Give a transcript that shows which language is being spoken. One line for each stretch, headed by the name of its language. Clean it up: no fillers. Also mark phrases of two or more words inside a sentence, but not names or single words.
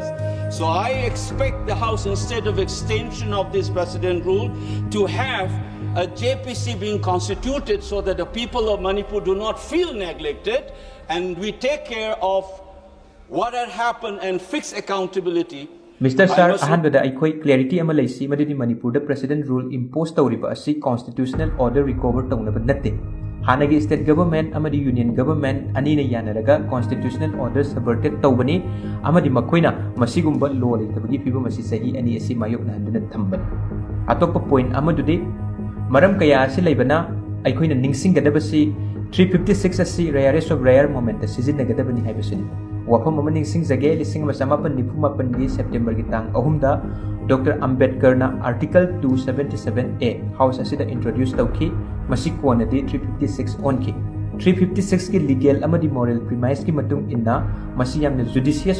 English: So I expect the House, instead of extension of this precedent rule, to have a JPC being constituted so that the people of Manipur do not feel neglected, and we take care of what had happened and fix accountability. Mr. Sir,
Manipuri: ahanbada aikoi clarity ama laisi madidi Manipur da
English: president rule impose
Manipuri: tawriba asi
English: constitutional order recover
Manipuri: tawnaba natte. Hanagi state government amadi union government anina yanaraga
English: constitutional order subverted
Manipuri: tawbani amadi makoina masigumba law leitabagi fiba masi sahi ani asi mayok na handuna thambani. Atokpa point amadudi maram kaya asi laibana aikoina ningsinggadabasi 356 asi
English: rarest of rare moment
Manipuri: sizinnagadabani haibasini. Wafam amaning singjage lising masamapan nipumapan di September gitang ahumda Dr. Ambedkar na Article 277A House asida introduce tawki masiko na di 356 on ki 356 ki legal amadi
English: moral premise
Manipuri: ki matung inna masiyam na judicious